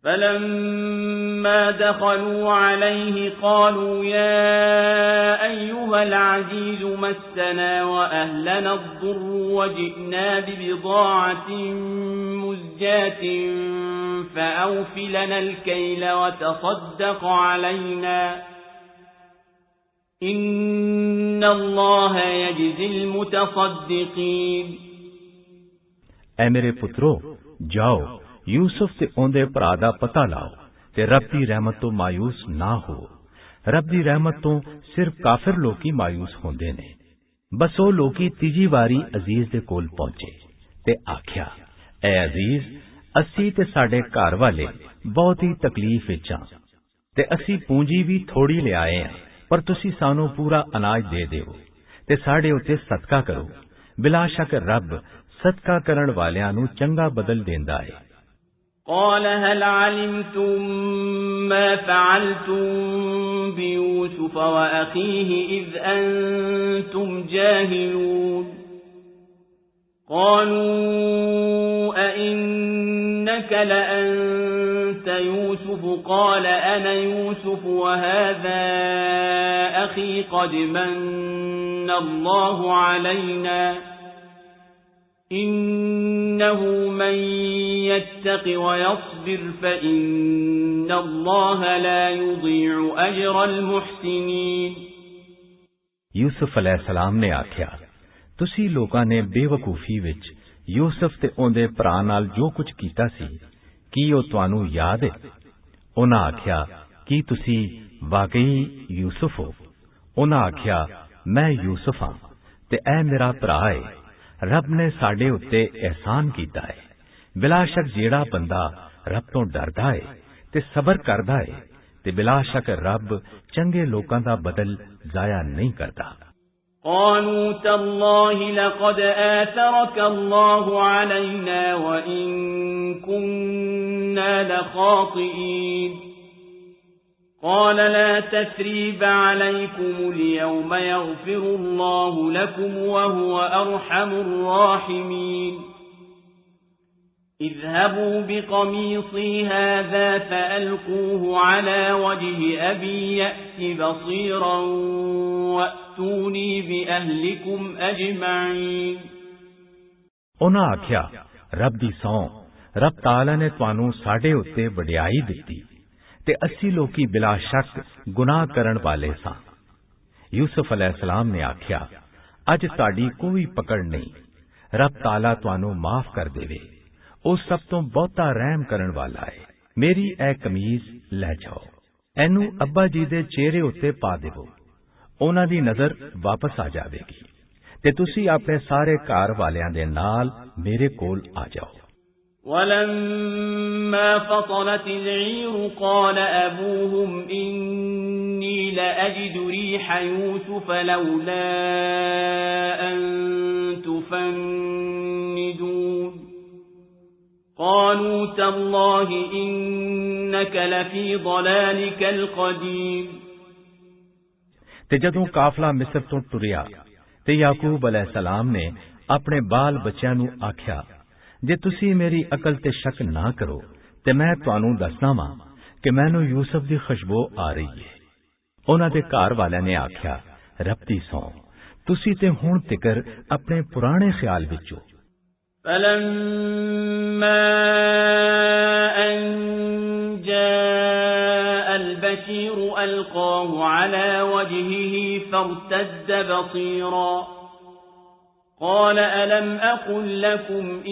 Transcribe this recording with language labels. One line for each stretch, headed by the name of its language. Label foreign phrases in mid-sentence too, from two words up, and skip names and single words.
Arabic: فلما دخلوا عليه قالوا يا أيها العزيز مسنا وأهلنا الضر وجئنا ببضاعة مزجاة فأوف لنا الكيل وتصدق علينا إن الله يجزي المتصدقين
Punjabi: ਐ ਮੇਰੇ ਪੁੱਤਰੋ, ਜਾਓ ਯੂਸੁਫ਼ ਤੇ ਓਂਦੇ ਭਰਾ ਦਾ ਪਤਾ ਲਾਓ ਤੇ ਰੱਬ ਦੀ ਰਹਿਮਤ ਤੋਂ ਮਾਯੂਸ ਨਾ ਹੋ। ਰੱਬ ਦੀ ਰਹਿਮਤ ਤੋਂ ਸਿਰਫ਼ ਕਾਫ਼ਿਰ ਲੋਕੀ ਮਾਯੂਸ ਹੁੰਦੇ ਨੇ। ਬੱਸ ਓ ਲੋਕੀ ਤੀਜੀ ਵਾਰੀ ਅਜ਼ੀਜ਼ ਦੇ ਕੋਲ ਪਹੁੰਚੇ ਤੇ ਆਖਿਆ, ਐ ਅਜ਼ੀਜ਼, ਅਸੀਂ ਤੇ ਸਾਡੇ ਘਰ ਵਾਲੇ ਬਹੁਤ ਹੀ ਤਕਲੀਫ਼ ਵਿੱਚ ਹਾਂ ਤੇ ਅਸੀਂ ਪੂੰਜੀ ਵੀ ਥੋੜ੍ਹੀ ਲੈ ਆਏ ਹਾਂ, ਪਰ ਤੁਸੀਂ ਸਾਨੂੰ ਪੂਰਾ ਅਨਾਜ ਦੇ ਦਿਓ ਤੇ ਸਾਡੇ ਉੱਤੇ ਸਦਕਾ ਕਰੋ। ਬਿਲਾ ਸ਼ੱਕ ਰੱਬ ਸਦਕਾ ਕਰਨ ਵਾਲਿਆਂ ਨੂੰ ਚੰਗਾ ਬਦਲਾ ਦਿੰਦਾ ਹੈ।
Arabic: قال هل علمتم ما فعلتم بيوسف وأخيه إذ أنتم جاهلون قالوا أئنك لأنت يوسف قال أنا يوسف وهذا أخي قد من الله علينا إنه من يتق ويصبر فإن الله لا يضيع أجر المحسنين
Punjabi: ਯੂਸੁਫ਼ ਅਲੈਹਿੱਸਲਾਮ ਨੇ ਆਖਿਆ, ਤੁਸੀਂ ਲੋਕਾਂ ਨੇ ਬੇਵਕੂਫ਼ੀ ਵਿੱਚ ਯੂਸੁਫ਼ ਤੇ ਓਂਦੇ ਭਰਾ ਨਾਲ ਜੋ ਕੁਝ ਕੀਤਾ ਸੀ, ਕੀ ਓ ਤੁਹਾਨੂੰ ਯਾਦ ਹੈ? ਉਨ੍ਹਾਂ ਆਖਿਆ, ਕੀ ਤੁਸੀਂ ਵਾਕਈ ਯੂਸੁਫ਼ ਹੋ? ਉਨ੍ਹਾਂ ਆਖਿਆ, ਮੈਂ ਯੂਸੁਫ਼ ਹਾਂ ਤੇ ਐ ਮੇਰਾ ਭਰਾ ਹੈ। ਰੱਬ ਨੇ ਸਾਡੇ ਉੱਤੇ ਅਹਿਸਾਨ ਕੀਤਾ ਹੈ। ਬਿਲਾ ਸ਼ੱਕ ਜਿਹੜਾ ਬੰਦਾ ਰੱਬ ਤੋਂ ਡਰਦਾ ਹੈ ਤੇ ਸਬਰ ਕਰਦਾ ਹੈ ਤੇ ਬਿਲਾ ਸ਼ੱਕ ਰੱਬ ਚੰਗੇ ਲੋਕਾਂ ਦਾ ਬਦਲਾ ਜ਼ਾਇਆ ਨਹੀਂ ਕਰਦਾ।
Arabic: قالوا تالله لقد آثرك الله علينا وإن كنا لخاطئين قال لا تثريب عليكم اليوم يغفر الله لكم وهو أرحم الراحمين اذهبوا بقميصي هذا فألقوه على وجه أبي يأت بصيرا وأتوني بأهلكم أجمعين
Punjabi: ਉਨ੍ਹਾਂ ਆਖਿਆ, ਰੱਬ ਦੀ ਸਹੁੰ, ਰੱਬ ਤਾਲਾ ਨੇ ਤੁਹਾਨੂੰ ਸਾਡੇ ਉੱਤੇ ਵਡਿਆਈ ਦਿੱਤੀ ਤੇ ਅਸੀਂ ਲੋਕੀ ਬਿਲਾ ਸ਼ੱਕ ਗੁਨਾਹ ਕਰਨ ਵਾਲੇ ਸਾਂ। ਯੂਸੁਫ਼ ਅਲੈਹਿੱਸਲਾਮ ਨੇ ਆਖਿਆ, ਅੱਜ ਸਾਡੀ ਕੋਈ ਪਕੜ ਨਹੀਂ, ਰੱਬ ਤਾਲਾ ਤੁਹਾਨੂੰ ਮਾਫ਼ ਕਰ ਦੇਵੇ, ਓ ਸਭ ਤੋਂ ਬਹੁਤਾ ਰਹਿਮ ਕਰਨ ਵਾਲਾ ਹੈ। ਮੇਰੀ ਏ ਕਮੀਜ਼ ਲੈ ਜਾਓ, ਏਨੂੰ ਅੱਬਾ ਜੀ ਦੇ ਚਿਹਰੇ ਉੱਤੇ ਪਾ ਦੇਵੋ, ਉਨ੍ਹਾਂ ਦੀ ਨਜ਼ਰ ਵਾਪਸ ਆ ਜਾਵੇਗੀ ਤੇ ਤੁਸੀਂ ਆਪਣੇ ਸਾਰੇ ਘਰ ਵਾਲਿਆਂ ਦੇ ਨਾਲ ਮੇਰੇ ਕੋਲ ਆ ਜਾਓ।
Arabic: ولما فصلت العير قال أبوهم إني لأجد ريح يوسف لولا أن تفندون قالوا تالله إنك لفي ضلالك القديم
Punjabi: ਤੇ ਜਦੋਂ ਕਾਫ਼ਲਾ ਮਿਸਰ ਤੋਂ ਟੁਰਿਆ ਤੇ ਯਾਕੂਬ ਅਲੈਹਿੱਸਲਾਮ ਨੇ ਆਪਣੇ ਬਾਲ ਬੱਚਿਆਂ ਨੂੰ ਆਖਿਆ, ਜੇ ਤੁਸੀਂ ਮੇਰੀ ਅਕਲ ਤੇ ਸ਼ੱਕ ਨਾ ਕਰੋ ਤੇ ਮੈਂ ਤੁਹਾਨੂੰ ਦੱਸਨਾ ਵਾਂ ਕਿ ਮੈਨੂੰ ਯੂਸੁਫ਼ ਦੀ ਖ਼ੁਸ਼ਬੂ ਆ ਰਹੀ ਹੈ। ਉਨ੍ਹਾਂ ਦੇ ਘਰ ਵਾਲਿਆਂ ਨੇ ਆਖਿਆ, ਰੱਬ ਦੀ ਸਹੁੰ, ਤੁਸੀਂ ਤੇ ਹੁਣ ਤਿਕਰ ਆਪਣੇ ਪੁਰਾਣੇ ਖ਼ਿਆਲ ਵਿੱਚ ਹੋ।
Arabic: فلما أن جاء البشير ألقاه على وجهه فارتد بصيرا قال ألم أقل لكم